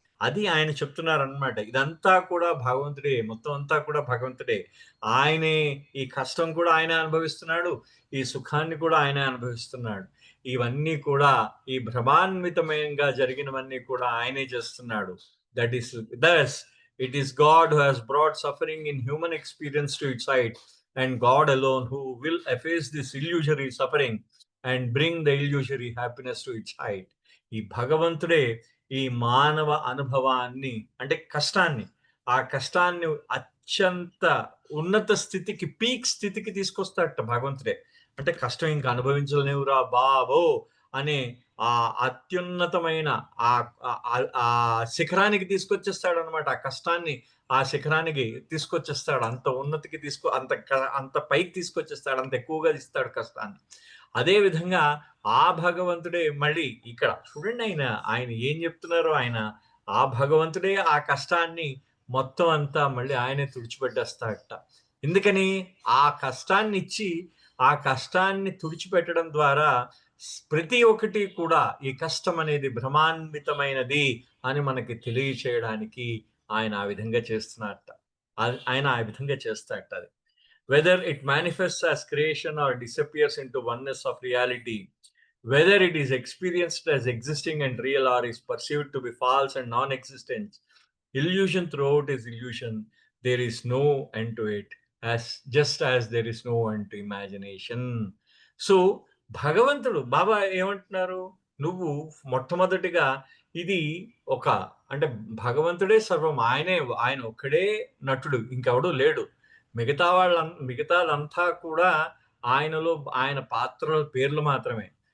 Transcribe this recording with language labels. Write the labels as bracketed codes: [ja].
[te] అది ఆయన చెప్తున్నారనమాట. ఇదంతా కూడా భగవంతుడే. మొత్తం అంతా కూడా భగవంతుడే. ఆయనే ఈ కష్టం కూడా ఆయనే అనుభవిస్తున్నాడు. ఈ సుఖాన్ని కూడా ఆయనే అనుభవిస్తున్నాడు. ఇవన్నీ కూడా ఈ భ్రమాన్వితమయంగా జరిగినవన్నీ కూడా ఆయనే చేస్తున్నాడు. [en] That is thus it is God who has brought suffering in human experience to its height, and God alone who will efface this illusory suffering and bring the illusory happiness to its height. [te] ఈ భగవంతుడే ఈ మానవ అనుభవాన్ని అంటే కష్టాన్ని, ఆ కష్టాన్ని అత్యంత ఉన్నత స్థితికి, పీక్ స్థితికి తీసుకొస్తాడట భగవంతుడే. అంటే కష్టం ఇంక అనుభవించలేవురా బాబో అనే ఆ అత్యున్నతమైన ఆ ఆ శిఖరానికి తీసుకొచ్చేస్తాడనమాట. ఆ కష్టాన్ని ఆ శిఖరానికి తీసుకొచ్చేస్తాడు. అంత ఉన్నతికి అంత పైకి తీసుకొచ్చేస్తాడు. అంత ఎక్కువగా ఇస్తాడు కష్టాన్ని. అదే విధంగా ఆ భగవంతుడే మళ్ళీ ఇక్కడ చూడండి, ఆయన ఏం చెప్తున్నారో, ఆ భగవంతుడే ఆ కష్టాన్ని మొత్తం అంతా మళ్ళీ ఆయనే తుడిచిపెట్టేస్తాడట. ఎందుకని? ఆ కష్టాన్ని ఇచ్చి ఆ కష్టాన్ని తుడిచిపెట్టడం ద్వారా ప్రతి ఒక్కటి కూడా ఈ కష్టం అనేది భ్రమాన్వితమైనది అని మనకి తెలియచేయడానికి ఆయన ఆ విధంగా చేస్తున్నారట. ఆయన ఆ విధంగా చేస్తాడట అది. [en] Whether it manifests as creation or disappears into oneness of reality, whether it is experienced as existing and real or is perceived to be false and non-existent, illusion throughout is illusion. There is no end to it, as just as there is no end to imagination. [te] So భగవంతుడు బాబా ఏమంటున్నారు? నువ్వు మొట్టమొదటిగా ఇది ఒక అంటే భగవంతుడే సర్వం. ఆయన ఒక్కడే నటుడు. ఇంకెవడు లేడు. మిగతాదంతా కూడా ఆయనలో ఆయన పాత్రల పేర్లు మాత్రమే.